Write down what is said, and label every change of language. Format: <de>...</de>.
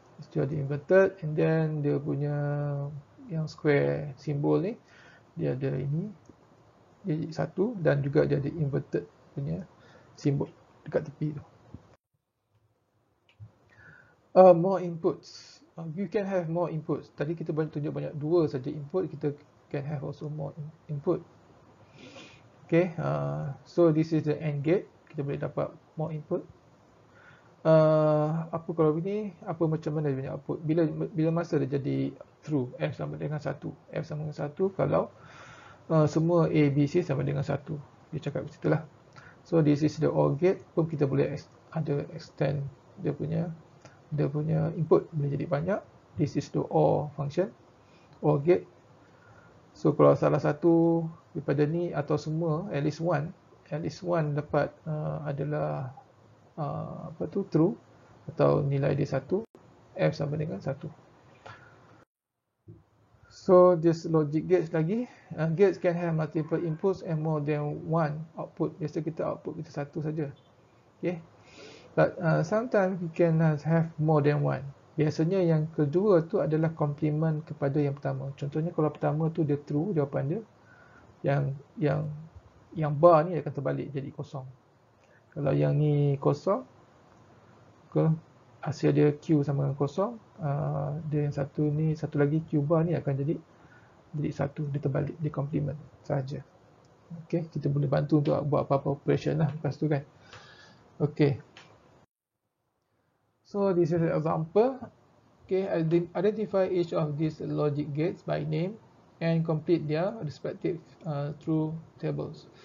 <ms>Dia ada inverted</ms> <en>and then</en> <ms>dia punya yang square simbol ni dia ada ini dia satu dan juga dia ada inverted punya simbol dekat tepi tu.</ms> <en>More inputs. You can have more inputs.</en> <ms>Tadi kita tunjuk banyak dua saja input, kita</ms> <en>can have also more input. Okay, so this is the AND gate.</en> <ms>Kita boleh dapat</ms> <en>more input.</en> <ms>Apa kalau ini? Apa macam mana dia punya output? Bila masa dia jadi true? F sama dengan 1. F sama dengan 1 kalau semua A, B, C sama dengan 1. Dia cakap macam itulah.</ms> <en>So this is the OR gate.</en> <ms>Pun kita boleh ada extend dia punya input boleh jadi banyak.</ms> <en>This is the OR function, OR gate.</en> <ms>So kalau salah satu daripada ni atau semua</ms> <en>at least one</en> <ms>dapat adalah true atau nilai dia 1, F sama dengan 1.</ms> <en>So this logic gates lagi. Gates can have multiple inputs and more than one output.</en> <ms>Biasa kita output kita satu saja.</ms> <en>Okay. But sometimes we can have more than one.</en> <ms>Biasanya yang kedua tu adalah complement kepada yang pertama. Contohnya kalau pertama tu dia true jawapan dia, yang bar ni akan terbalik jadi kosong. Kalau yang ni kosong, hasil dia Q sama dengan kosong, dia yang satu ni, satu lagi Q bar ni akan jadi satu, dia terbalik, dia complement saja. Okey, kita boleh bantu untuk buat apa-apa operation lah lepas tu kan. Okey.</ms> <en>So this is an example. Okay, identify each of these logic gates by name and complete their respective true tables.</en>